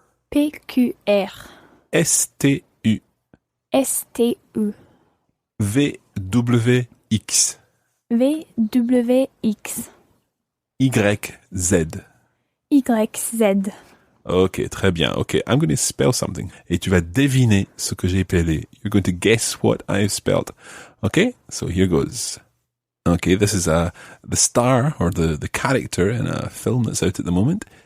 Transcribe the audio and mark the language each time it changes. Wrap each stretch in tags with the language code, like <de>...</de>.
<en>P. Q. R. S, T, U, S. T. U. V, W, X, V. W. X. Y, Z. Y. Z.</en> <fr>Ok, très bien.</fr> <en>Okay, I'm going to spell something.</en> <fr>Et tu vas deviner ce que j'ai appelé.</fr> <en>You're going to guess what I've spelled. Okay, so here goes. Okay, this is the star or the character in a film that's out at the moment.</en>